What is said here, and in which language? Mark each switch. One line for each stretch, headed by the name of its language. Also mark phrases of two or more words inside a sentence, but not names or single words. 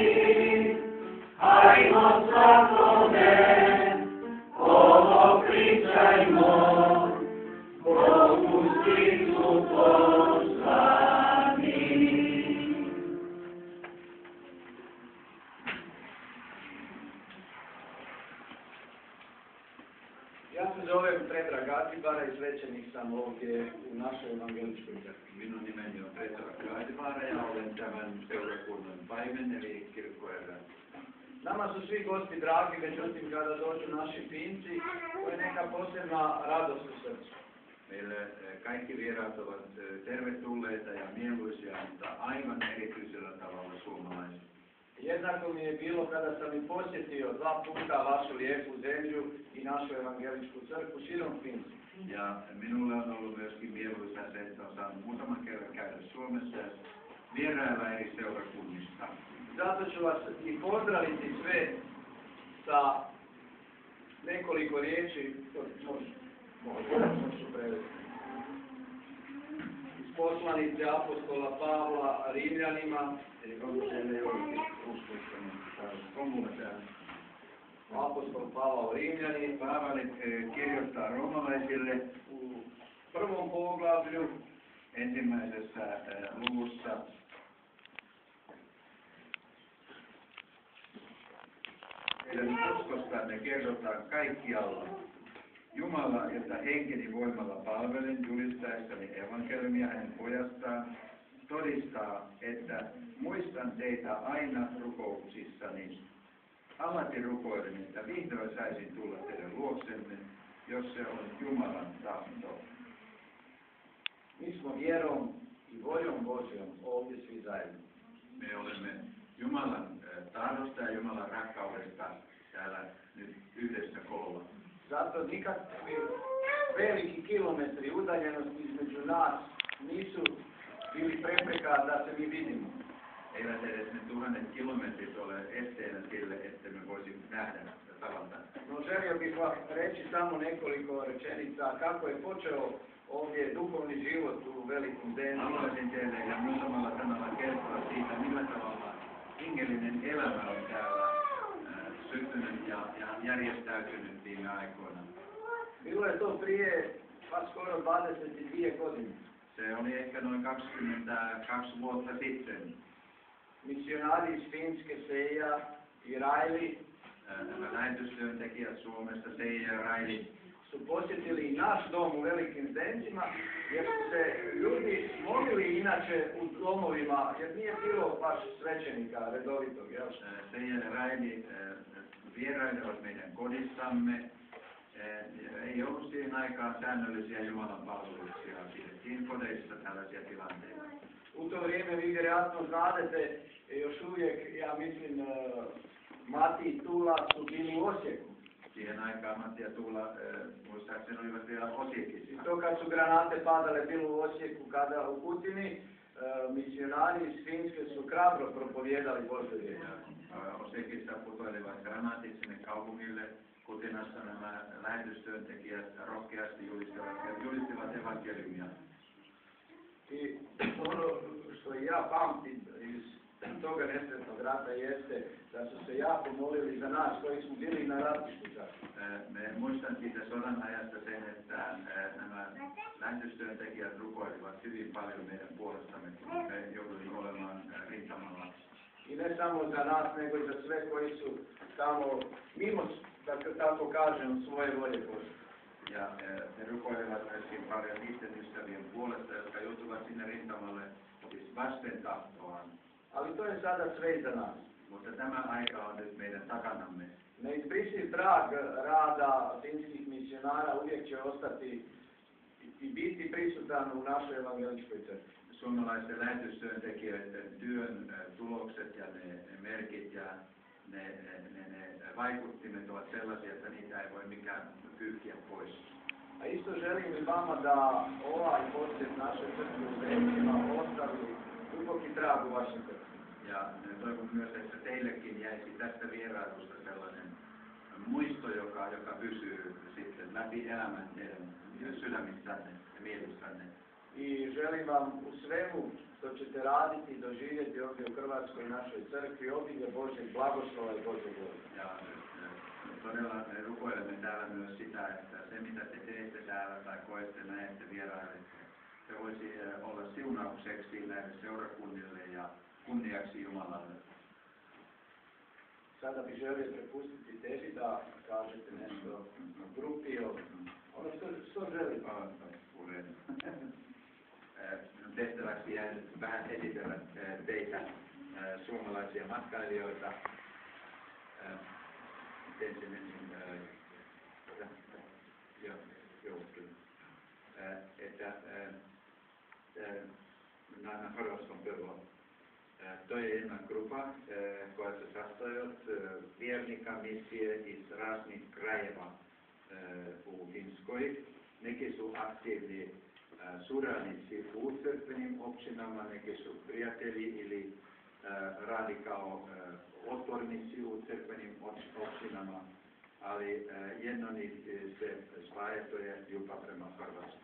Croatian: Ajmo svakome ovo pričajmo, Bogu svitu pozvani. Ja se zovem Predrag Gazibara i svećenik sam ovdje u našoj evangeličkoj crkvi.
Finnish: Minun nimeni on Predrag Gazibara ja olen tämän seurakunnan paimen eli kirkkoherran.
Croatian: Nama su svi gosti dragi, međutim kada dođu naši finci, to je neka posebna radost u srcu.
Finnish: Meille kaikki vieraat ovat tervetulleita ja mieluisia, mutta aivan erityisellä tavalla suomalaiset.
Croatian: Jednako mi je bilo kada sam i posjetio 2 puta vašu lijepu zemlju i našu evangeličku crkvu širom Finske.
Finnish: Ja minulle on ollut myöskin mieluisa se, että on saanut muutaman kerran käydä Suomessa ja vierailla eri seurakunnista.
Croatian: Zato ću vas i pozdraviti sve sa nekoliko riječi, možu prevesti. Iz poslanice apostola Pavla Rimljanima, apostol Pavao Rimljani,
Finnish: Paavali kirjoittaa roomalaisille
Croatian: u 1. poglavlju,
Finnish: ensimmäisessä luvussa uskosta me kerrotaan kaikkialla. Jumala, jota henkeni voimalla palvelen julistaessani evankeliumia hänen pojastaan, todistaa, että muistan teitä aina rukouksissani. Alati rukoilen, että vihdoin saisin tulla teidän luoksenne, jos se on Jumalan tahto.
Croatian: mi smo vjerom i voljom Božjom ovdje svi zajedno.
Finnish: Me olemme Jumalan tahdosta ja Jumalan rakkaudesta täällä nyt yhdessä koolla.
Croatian: Zato nikakvi veliki kilometri udaljenosti između nas nisu bili prepreka da se mi vidimo.
Finnish: Eivät edes ne 1000 kilometrit ole esteenä sille, että me voisimme nähdä ja tavata.
Croatian: No želio bih vam reći samo nekoliko rečenica kako je počeo ovdje duhovni život u velikom Zeniku.
Finnish: Haluaisin teille ja muutamalla sanalla kertoa siitä, millä tavalla hengellinen elämä on täällä syttynyt ja järjestäytynyt viime aikoina.
Croatian: Bilo je to prije pa skoro 22 godine.
Finnish: Se oli ehkä noin 22 vuotta sitten.
Croatian: Misionari iz Finske Seija i Rajli
Finnish: nämä lähetystyöntekijät Suomesta, Seija ja Raili,
Croatian: su posjetili naš dom u Velikim Zdencima, jer su se ljudi molili inače u domovima, jer nije bilo baš svećenika redovitog, jel?
Finnish: Seija ja Raili vierailivat meidän kodissamme. Ei ollut siihen aikaan säännöllisiä Jumalan palveluksia, pidettiin kodeissa tällaisia tilanteita.
Croatian: U to vrijeme vi vjerojatno znadete, još uvijek, ja mislim, Mati i Tula su bili u Osijeku.
Finnish: Siihen aikaan Matti ja Tuula muistaakseni olivat vielä Osijekissa.
Croatian: I to kad su granate padale bilo u Osijeku, kada u Kutini, misionari iz Finske su hrabro propovijedali Božju riječ.
Finnish: Osijekissa putoilivat granaatit sinne kaupungille. Kutinassa nämä lähetystyöntekijät rohkeasti julistivat evankeliumia.
Croatian: I ono što ja pamtim iz toga nesretnog rata jeste da su se jako molili za nas koji smo bili na ratištu čak.
Finnish: Muistan siitä sodan ajasta sen, että nämä lähetystyöntekijät rukoilivat hyvin paljon meidän puolestamme, kun me jouduimme olemaan rintamalla.
Croatian: I ne samo za nas, nego i za sve koji su tamo mimo, tako kažem, svoje volje Bože.
Finnish: Ja ne rukoilevat myöskin paljon niiden ystävien puolesta, jotka joutuvat sinne rintamalle siis vasten tahtoaan.
Croatian: Ali to je sada sve iza nas.
Finnish: Mutta tämä aika on nyt meidän takanamme.
Croatian: Neizbrisiv trag rada finskih misionara uvijek će ostati i biti prisutan u našoj evangeličkoj crkvi.
Finnish: Suomalaisten lähetystyöntekijöiden työn tulokset ja ne merkit ja ne vaikuttimet ovat sellaisia, että niitä ei voi mikään pyyhkiä pois.
Croatian: A isto želim i vama da ovaj posjet naše crkve u Zdencima ostavi duboki trag u vašem srcu.
Finnish: Ja toivon myös, että teillekin jäisi tästä vierailusta sellainen muisto, joka pysyy sitten läpi elämän teidän sydämissänne ja mielissänne.
Croatian: I želim vam u svemu što ćete raditi i doživjeti ovdje u Hrvatskoj našoj crkvi obilje Božeg blagoslova i Božeg voda.
Finnish: Ja todella me rukoilemme täällä myös sitä, että se mitä te teette täällä tai koette näette vieraille, se voisi olla siunaukseksi näille seurakunnille ja kunniaksi Jumalalle.
Croatian: Sada bih želio prepustiti tebi da kažete nešto grupi o ono što želi.
Finnish: Minun tehtäväksi jäänyt vähän esitellä teitä suomalaisia matkailijoita. Ensin että
Croatian: na hrvatskom prvo. To je jedna grupa koja se sastoji od vjernika misije iz raznih krajeva u Finskoj. Neki su aktivni suradnici u crkvenim općinama, neki su prijatelji ili radi kao otpornici u crkvenim općinama, ali jedno njih se spaja, to je ljubav prema Hrvatskoj.